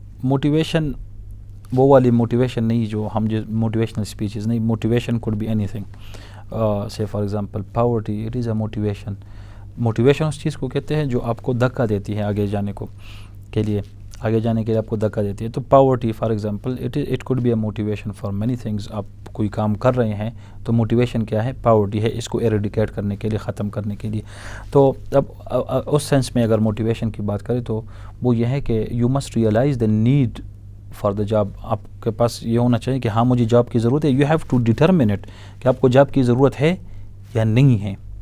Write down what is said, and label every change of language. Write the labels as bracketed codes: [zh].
[ur] Motivation وہ والی motivation نہیں جو ہم موٹیویشنل اسپیچز نہیں, [en] Motivation could be any thing. سے for example poverty, it is a motivation. [ur] Motivation اس چیز کو کہتے ہیں جو آپ کو دھکا دیتی ہے آگے جانے کے لیے آپ کو دھکا دیتی ہے. [en] تو poverty for example it could be a motivation for many things. [ur] آپ کوئی کام کر رہے ہیں تو موٹیویشن کیا ہے؟ پاورٹی ہے, اس کو ایریڈیکیٹ کرنے کے لیے, ختم کرنے کے لیے. تو اب اس سینس میں اگر موٹیویشن کی بات کریں تو وہ یہ ہے کہ [en] You must realize the need for the job. [ur] آپ کے پاس یہ ہونا چاہیے کہ ہاں مجھے جاب کی ضرورت ہے. [en] you have to determine it [ur] کہ آپ کو جاب کی ضرورت ہے یا نہیں ہے.